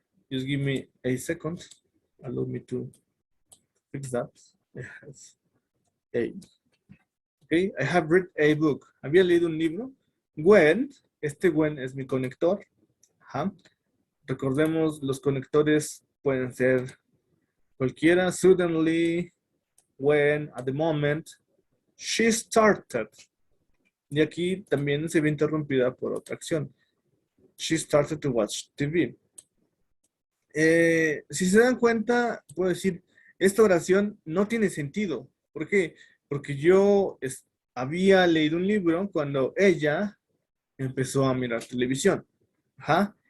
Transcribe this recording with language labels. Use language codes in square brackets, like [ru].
[en] Just give me a second. Allow me to fix that. Okay, I have read a book. [es] Había leído un libro. When, este when es mi conector. Ajá. Recordemos, los conectores pueden ser cualquiera. [en] Suddenly, when, at the moment. She started. [es] Y aquí también se ve interrumpida por otra acción. [en] She started to watch TV. [es] Si se dan cuenta, puedo decir, esta oración no tiene sentido. ¿Por qué? Porque yo había leído un libro cuando ella empezó a mirar televisión. Ajá.